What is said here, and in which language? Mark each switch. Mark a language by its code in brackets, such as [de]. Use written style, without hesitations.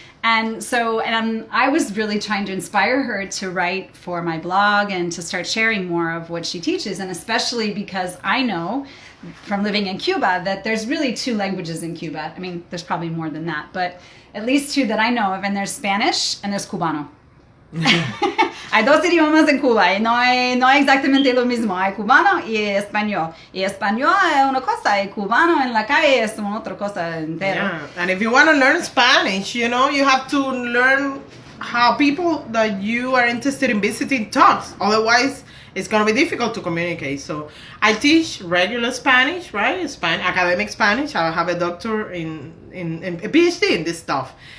[en] And so, I was really trying to inspire her to write for my blog and to start sharing more of what she teaches. And especially because I know from living in Cuba that there's really 2 languages in Cuba. I mean, there's probably more than that, but at least 2 that I know of. And there's Spanish and there's Cubano. [es] Hay 2 idiomas en Cuba y no hay exactamente lo mismo. Hay cubano y español. Y español es una cosa y cubano en la calle es una otra cosa entera. [en] Yeah. And if you want to learn Spanish, you have to learn how people that you are interested in visiting talks. Otherwise, it's going to be difficult to communicate. So I teach regular Spanish, right? Academic Spanish. I have a doctor in a PhD in this stuff.